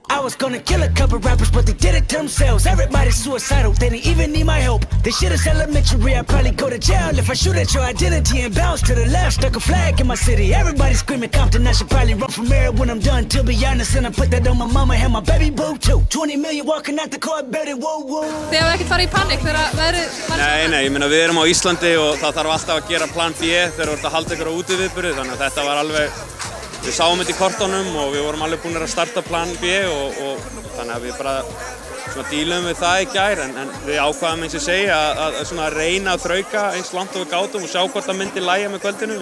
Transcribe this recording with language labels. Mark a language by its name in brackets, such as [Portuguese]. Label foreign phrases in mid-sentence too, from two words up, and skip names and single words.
[English] I was gonna kill a couple rappers, but they did it to themselves. Everybody's suicidal, they didn't even need my help. This shit is elementary, I'd probably go to jail if I shoot at your identity and bounce to the left. Stuck a flag in my city, everybody screaming Compton. I should probably run from here when I'm done, to be honest. And I put that on my mama and my baby boo too. 20 million walking out the court, baby, whoa, whoa. [Icelandic] Þið hafa ekkert farið í panik þegar veðrið var svona? Nei, ég meina við erum á Íslandi og það þarf alltaf að gera plan B þegar þú ert að halda ykkur á útiviðburði, þannig að þetta var alveg. Við sáum þetta í kortunum og við vorum alveg búin að starta plan B og þannig að við bara svona díluðum við það í gær en við ákvaðum eins og segja að svona reyna að þrauka eins langt og við gátum og sjá hvort það myndi lægja með kvöldinu.